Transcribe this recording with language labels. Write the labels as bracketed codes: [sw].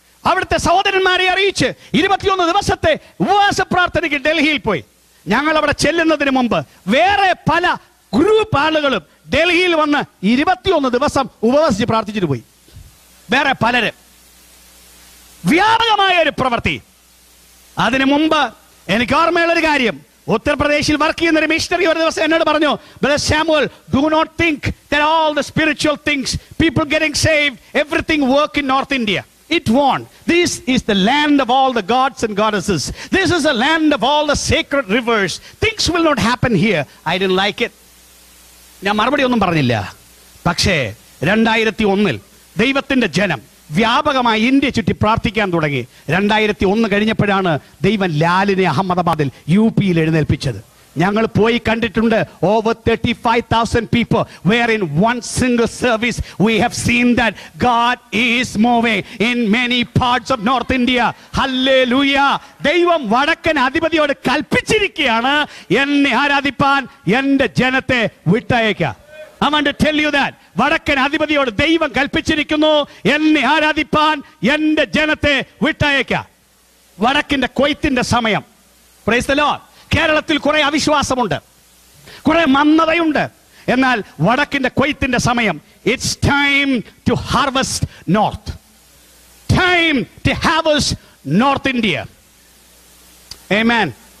[ml] അവിടുത്തെ സഹോദരന്മാരെ അറിയിച്ച് 21 ദിവസത്തെ ഉപവാസ പ്രാർത്ഥനയ്ക്ക് ഡൽഹിയിൽ പോയി. ഞങ്ങൾ അവിടെ ചെല്ലുന്നതിന് മുമ്പ് വേറെ പല ഗ്രൂപ്പ് ആളുകളും ഡൽഹിയിൽ വന്ന് 21 ദിവസം ഉപവസിച്ച് പ്രാർത്ഥിച്ചിട്ട് പോയി. വേറെ പലര്. വ്യാപകമായ ഒരു പ്രവൃത്തി. അതിനു മുമ്പ് എനിക്ക് ഓർമ്മയുള്ളൊരു കാര്യം, ഉത്തർപ്രദേശിൽ വർക്ക് ചെയ്യുന്ന ഒരു മിഷണറി ഒരു ദിവസം എന്നോട് പറഞ്ഞു, [en] Brother Samuel, do not think that all the spiritual things, people getting saved, everything work in North India. It won't. This is the land of all the gods and goddesses. This is the land of all the sacred rivers. Things will not happen here. I didn't like it. [ml] ഞാൻ മറുപടി ഒന്നും പറഞ്ഞില്ല. പക്ഷേ 2001 ദൈവത്തിന്റെ ജനം വ്യാപകമായി India ചുറ്റി പ്രാർത്ഥിക്കാൻ തുടങ്ങി. 2001 കഴിഞ്ഞപ്പോഴാണ് ദൈവം ലാലിനെ അഹമ്മദാബാദിൽ UP എഴുന്നേൽപ്പിച്ചത്. ഞങ്ങൾ പോയി കണ്ടിട്ടുണ്ട്. [en] Over 35,000 people were in one single service. We have seen that God is moving in many parts of North India. Hallelujah. [ml] ദൈവം വടക്കൻ അധിപതിയോട് കൽപ്പിച്ചിരിക്കുകയാണ്, എന്നെ ആരാധിപ്പാൻ എന്റെ ജനത്തെ വിട്ടയക്കാം. [en] I want to tell you that. [ml] വടക്കൻ അധിപതിയോട് ദൈവം കൽപ്പിച്ചിരിക്കുന്നു, എന്നെ ആരാധിപ്പാൻ എന്റെ ജനത്തെ വിട്ടയക്കാം. വടക്കിന്റെ കൊയ്ത്തിന്റെ സമയം. [en] Praise the Lord. [ml] കേരളത്തിൽ കുറെ അവിശ്വാസമുണ്ട്, കുറെ മന്ദതയുണ്ട്. എന്നാൽ വടക്കിന്റെ കൊയ്ത്തിന്റെ സമയം. [en] It's time to harvest north. Time to harvest North India. Amen.